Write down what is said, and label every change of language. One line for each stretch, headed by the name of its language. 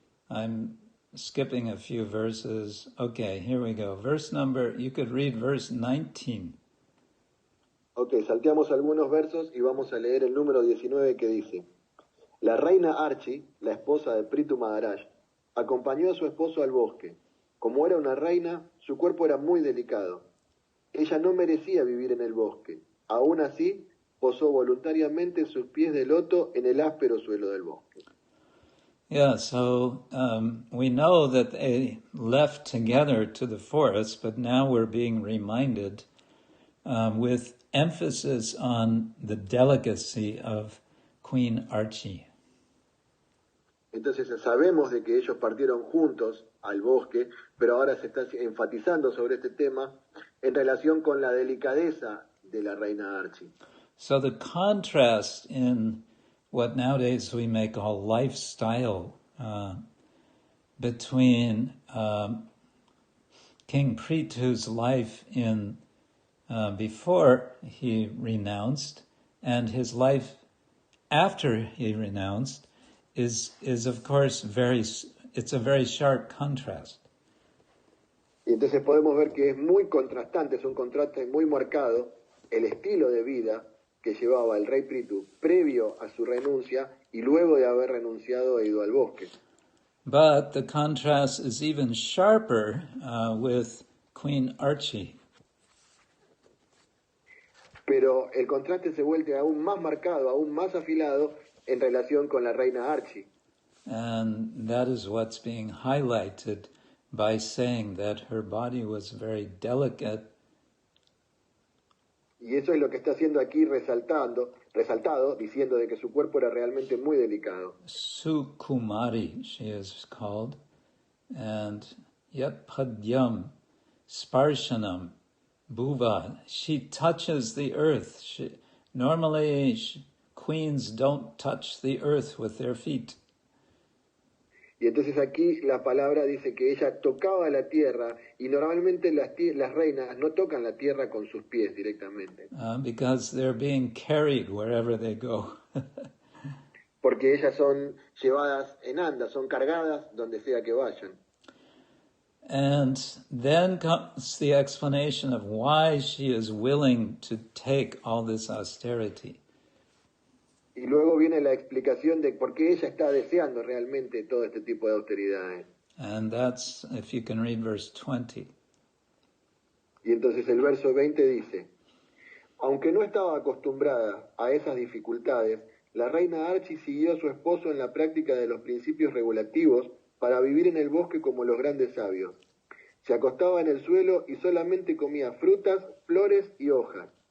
English: I'm skipping a few verses. Okay, here we go. You could read verse 19.
Spanish: Ok, salteamos algunos versos y vamos a leer el número 19 que dice: La reina Archie, la esposa de Prithu Maharaj, acompañó a su esposo al bosque. Como era una reina, su cuerpo era muy delicado. Ella no merecía vivir en el bosque. Aún así, posó voluntariamente sus pies de loto en el áspero suelo del bosque.
English: Yeah, so we know that they left together to the forest, but now we're being reminded with emphasis on the delicacy of Queen Archie.
Spanish: Entonces sabemos de que ellos partieron juntos al bosque, pero ahora se está enfatizando sobre este tema en relación con la delicadeza de la reina Archie.
English: So the contrast in what nowadays we may call lifestyle between King Prithu's life in before he renounced and his life after he renounced is of course it's a very sharp contrast.
Spanish: Y entonces podemos ver que es muy contrastante, es un contraste muy marcado el estilo de vida que llevaba el rey Prithu previo a su renuncia y luego de haber renunciado e ido al bosque.
English: But the contrast is even sharper with Queen Archie.
Spanish: Pero el contraste se vuelve aún más marcado, aún más afilado en relación con la reina Archie.
English: And that is what's being highlighted by saying that her body was very delicate.
Spanish: Y eso es lo que está haciendo aquí resaltado, diciendo de que su cuerpo era realmente muy delicado.
English: Sukumari, she is called. And
Sanskrit: yat padyam sparshanam bhuva.
English: She touches the earth. Normally, queens don't touch the earth with their feet.
Spanish: Y entonces aquí la palabra dice que ella tocaba la tierra y normalmente las reinas no tocan la tierra con sus pies directamente.
English: Because they're being carried wherever they go.
Spanish: Porque ellas son llevadas en andas, son cargadas donde sea que vayan.
English: And then comes the explanation of why she is willing to take all this austerity.
Spanish: Y luego viene la explicación de por qué ella está deseando realmente todo este tipo de austeridades.
English: And that's, if you can read verse 20.
Spanish: Y entonces el verso 20 dice, aunque no estaba acostumbrada a esas dificultades, la reina Archie siguió a su esposo en la práctica de los principios regulativos para vivir en el bosque como los grandes sabios. Se acostaba en el suelo y solamente comía frutas, flores y hojas.